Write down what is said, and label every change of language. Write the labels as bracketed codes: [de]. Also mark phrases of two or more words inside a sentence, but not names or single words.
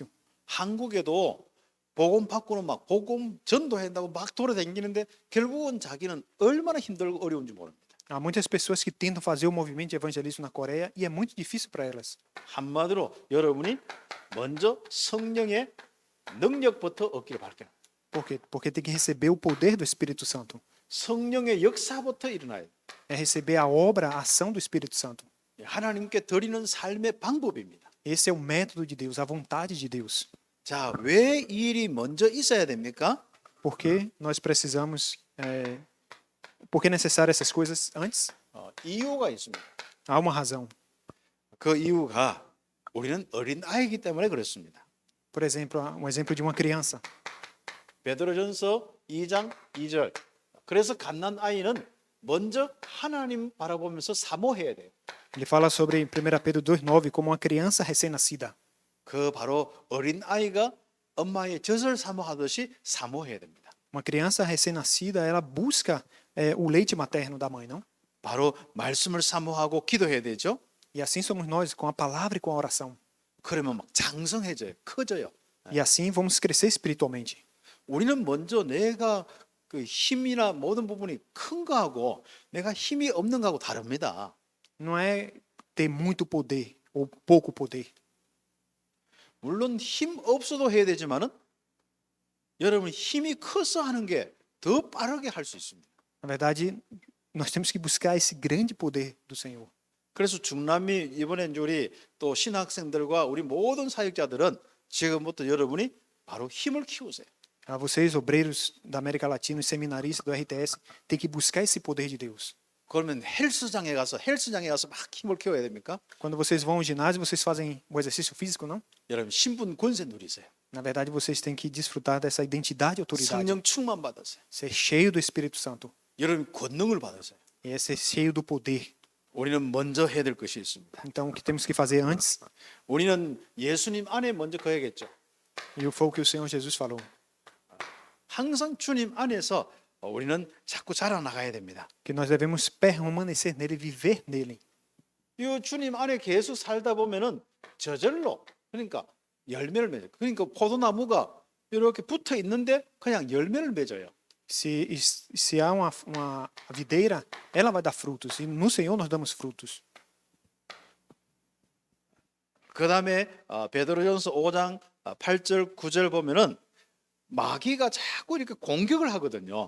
[ko] 한국에도 복음 받고는 막 복음 전도한다고 막 돌아다니는데 결국은 자기는 얼마나 힘들고 어려운지 모릅니다. [pt] Há muitas pessoas que tentam fazer o movimento de evangelismo na Coreia e é muito difícil para elas. [ko] 한마디로 여러분이 먼저 성령의 능력부터 얻기를 바랍니다. [pt] Por quê? Porque tem que receber o poder do Espírito Santo. [ko] 성령의 역사부터 일어나요. [pt] É receber a obra, a ação do Espírito Santo. [ko] 하나님께 드리는 삶의 방법입니다. [pt] Esse é o método de Deus, a vontade de Deus. [ko] 자, 왜 이 일이 먼저 있어야 됩니까? [pt] Porque nós precisamos, por que é necessário essas coisas antes? [ko] 이유가 있습니다. [pt] Há uma razão. [ko] 그 이유가 우리는 어린 아이이기 때문에 그렇습니다. [pt] Por exemplo, exemplo de uma criança. [ko] 베드로전서 2장 2절. 그래서 갓난 아이는 먼저 하나님 바라보면서 사모해야 돼요. [pt] Ele fala sobre 1 Pedro 2,9 como uma criança recém-nascida. [ko] 그 바로 어린 아이가 엄마의 젖을 사모하듯이 사모해야 됩니다. [pt] Uma criança recém-nascida, ela busca o leite materno da mãe, não? [ko] 바로 말씀을 사모하고 기도해야 되죠. [pt] E assim somos nós, com a palavra e com a oração. [ko] 그러면 막 장성해져요. 커져요. [pt] E assim vamos crescer espiritualmente. [ko] 우리는 먼저 내가 그 힘이나 모든 부분이 큰 거하고 내가 힘이 없는 거하고 다릅니다. [pt] Não é ter muito poder ou pouco poder. [ko] 물론 힘 없어도 해야 되지만은 여러분 힘이 커서 하는 게 더 빠르게 할 수 있습니다. [pt] Na verdade, nós temos que buscar esse grande poder do Senhor. [ko] 그래서 중남미 이번에 이제 우리 또 신학생들과 우리 모든 사역자들은 지금부터 여러분이 바로 힘을 키우세요. [pt] Vocês, obreiros da América Latina, os seminaristas do RTS, têm que buscar esse poder de Deus. [ko] 그러면 헬스장에 가서 막 힘을 키워야 됩니까? [pt] Quando vocês vão ao ginásio, vocês fazem o exercício físico, não? [ko] 여러분 신분 권세 누리세요. [pt] Na verdade, vocês têm que desfrutar dessa identidade e autoridade. [ko] 성령 충만 받으세요. [pt] Ser cheio do Espírito Santo. [ko] 여러분 권능을 받으세요. [pt] E é ser cheio do poder. [ko] 우리는 먼저 해야 될 것이 있습니다. [pt] Então, o que temos que fazer antes? [ko] 우리는 예수님 안에 먼저 거야겠죠. [pt] E foi o que o Senhor Jesus falou. [ko] 항상 주님 안에서 우리는 자꾸 자라나가야 됩니다. [pt] Que nós devemos permanecer nele, viver nele. [ko] 이 주님 안에 계속 살다 보면은 저절로 그러니까 열매를 맺어요. 그러니까 포도나무가 이렇게 붙어 있는데 그냥 열매를 맺어요. [pt] Se há uma videira, ela vai dar frutos. E no Senhor nós damos frutos. [ko] 그다음에 베드로전서 5장 8절 9절 보면은 마귀가 자꾸 이렇게 공격을 하거든요.